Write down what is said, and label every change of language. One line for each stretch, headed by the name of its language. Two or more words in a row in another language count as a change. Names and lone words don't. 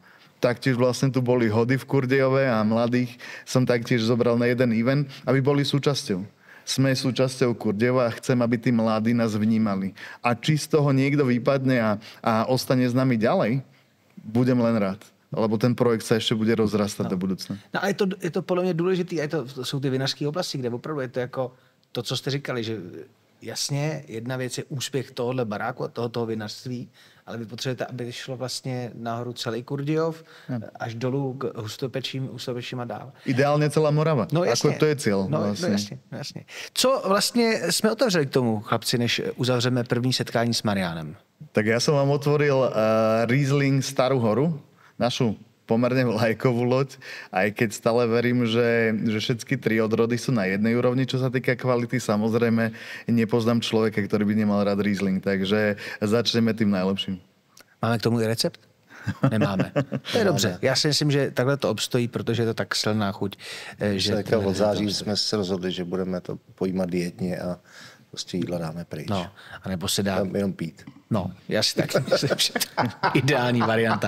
Slovak: Taktiež vlastne tu boli hody v Kurdejove a mladých som taktiež zobral na jeden event, aby boli súčasťou. Sme súčasťou Kurdejova a chcem, aby tí mladí nás vnímali. A či z toho niekto vypadne a ostane s nami ďalej, budem len rád. Lebo ten projekt sa ešte bude rozrastať do budúcna.
Czech: No a je to podle mě důležitý, a to jsou ty vinařské oblasti, kde opravdu je to jako to, co jste říkali, že jasně, jedna věc je úspěch tohohle baráku a tohoto vinařství, ale vy potřebujete, aby šlo vlastně nahoru celý Kurdejov, až dolů k hustopečím a dál. Ideálně celá Morava. No jasně. Ako to je cíl. No jasně. Co vlastně jsme otevřeli k tomu, chlapci, než uzavřeme první setkání s Marianem?
Slovak: Tak ja som vám otvoril Riesling Starú horu, našu pomerne vlajkovú loď, aj keď stále verím, že všetky 3 odrody sú na jednej úrovni, čo sa týka kvality. Samozrejme, nepoznám človeka, ktorý by nemal rád Riesling, takže začneme tým najlepším.
Czech: Máme k tomu i recept? Nemáme. To je dobře. Já si myslím, že takhle to obstojí, protože je to tak silná chuť. Že od září jsme se rozhodli, že budeme to pojímat dietně a prostě jídla dáme pryč. No, anebo se dá... Tam jenom pít. No, jasně, tak myslím, že ideální varianta.